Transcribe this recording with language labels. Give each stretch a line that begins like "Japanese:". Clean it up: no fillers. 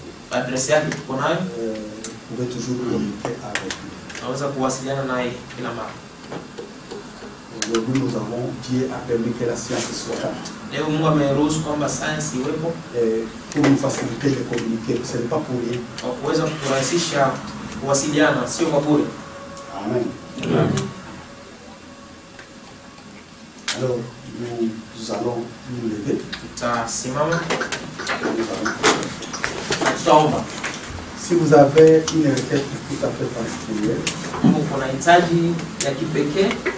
Swahili: adresi yake tuko nayo,
French: Vous pouvez toujours communiquer avec lui.
Swahili: naweza kuwasiliana naye kila mara.
French: Aujourd'hui, nous avons, Dieu a permis que la science soit là.
Swahili: Leo Mungu ameruhusu kwamba sayansi iwepo
French: Pour nous faciliter de communiquer, ce n'est pas pour rien.
Swahili: kwa kuweza kurahisisha kuwasiliana, sio kwa bure. Amen.
French: Alors, nous allons nous lever.
Swahili: Tutasimama
French: Nous allons.
Swahili: na tutaomba.
French: Si vous avez une requête tout à fait particulière,
Swahili: Mungu kuna hitaji ya kipekee,